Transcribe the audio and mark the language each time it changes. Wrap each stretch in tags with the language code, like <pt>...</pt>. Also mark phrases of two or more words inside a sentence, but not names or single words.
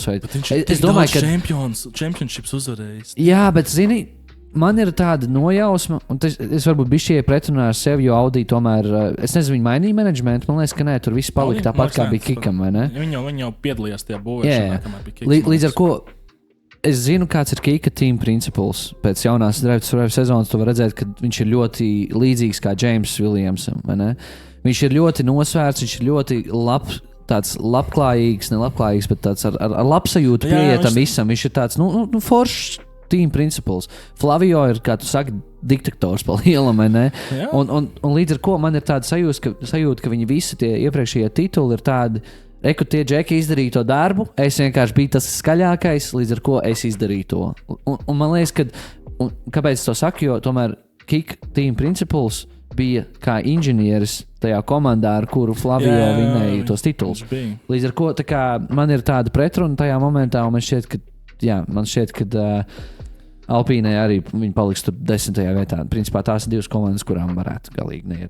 <lv>Es domāju, ka čempionships uzvarējis. Jā, bet zini, man ir tāda nojausma, un es varbūt bišķi pretrunā ar sevi, jo Audi tomēr, es nezinu, viņi mainīja menedžmentu, man liekas, ka nē, tur viss palika tāpat, kā bija Kikam, vai ne? Viņi jau piedalījās tajā būvēšanā, kamēr bija Kiks. Līdz ar ko es zinu, kāds ir Kika</lv> <en>team principles.</en> <lv>Pēc jaunās Drive to Survive sezonas tu vari redzēt, ka viņš ir ļoti līdzīgs kā James Williamsam. Viņš ir ļoti nosvērts, viņš ir ļoti tāds labklājīgs, nelabklājīgs, bet tāds ar labsajūtu pieietam visam. Viņš ir tāds foršs</lv> <en>team principles.</en> <lv>Flavio ir, kā tu saki, diktators pa lielam, un līdz ar ko man ir tāda sajūta, ka viņi visi tie iepriekšējie tituli ir tādi. Reku tie džeki izdarīja to darbu, es vienkārši biju tas skaļākais, līdz ar ko es izdarīju to. Un man liekas, kāpēc es to saku, jo tomēr Kik</lv> <en>team principles</en> <lv>bija kā inženieris tajā komandā, ar kuru Flavio vinēja tos titulus. Līdz ar ko man ir tāda pretruna tajā momentā, un man šķiet, ka Alpīnai arī viņi paliks tur 10. vietā. Principā tās ir 2 komandas, kurām varētu galīgi neiet.</lv>